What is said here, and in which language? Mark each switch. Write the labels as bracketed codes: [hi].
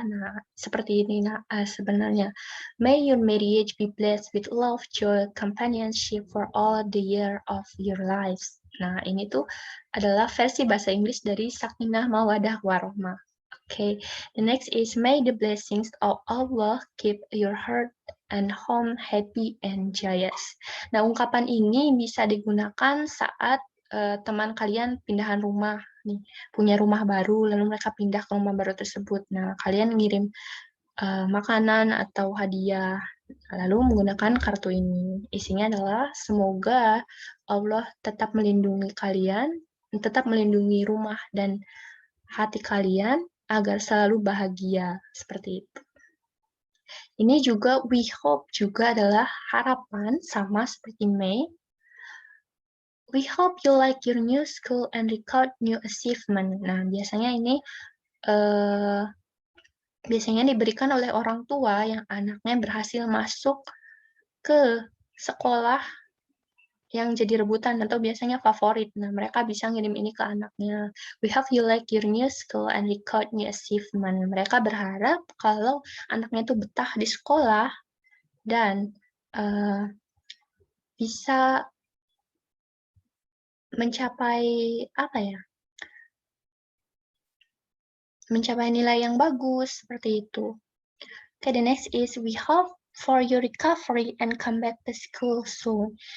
[id] Nah, seperti ini sebenarnya. [en] May your marriage be blessed with love, joy, companionship for all the year of your lives. [id] Nah, ini tuh adalah versi bahasa Inggris dari sakinah mawadah warahmah. [en] Okay, the next is may the blessings of Allah keep your heart and home happy and joyous. [id] Nah, ungkapan ini bisa digunakan saat teman kalian pindahan rumah nih, punya rumah baru, lalu mereka pindah ke rumah baru tersebut. Nah, kalian ngirim makanan atau hadiah, lalu menggunakan kartu ini. Isinya adalah semoga Allah tetap melindungi kalian, tetap melindungi rumah dan hati kalian agar selalu bahagia, seperti itu. Ini juga [en] we hope [id] juga adalah harapan, sama seperti May. [en] We hope you like your new school and record new achievement. [id] Nah, biasanya ini biasanya diberikan oleh orang tua yang anaknya berhasil masuk ke sekolah yang jadi rebutan atau biasanya favorit. Nah, mereka bisa ngirim ini ke anaknya. [en] We hope you like your new school and record new achievement. [id] Mereka berharap kalau anaknya itu betah di sekolah dan bisa mencapai apa ya? Mencapai nilai yang bagus seperti itu. [en] Okay, the next is we hope for your recovery and come back to school soon.